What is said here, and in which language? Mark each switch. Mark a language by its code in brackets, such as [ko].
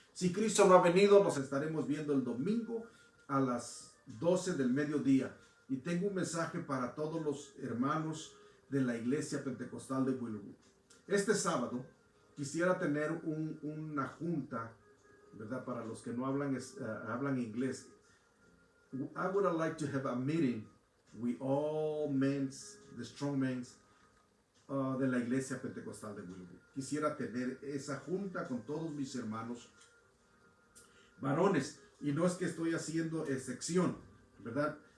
[es] Si Cristo no ha venido, nos estaremos viendo el domingo a las 12 del mediodía. Y tengo un mensaje para todos los hermanos de la Iglesia Pentecostal de Willowwood. Este sábado quisiera tener una junta, ¿verdad? Para los que no hablan inglés. [en] I would like to have a meeting with all men, the strong men [es] de la Iglesia Pentecostal de Willowwood. Quisiera tener esa junta con todos mis hermanos varones. Y no es que estoy haciendo excepción, ¿verdad?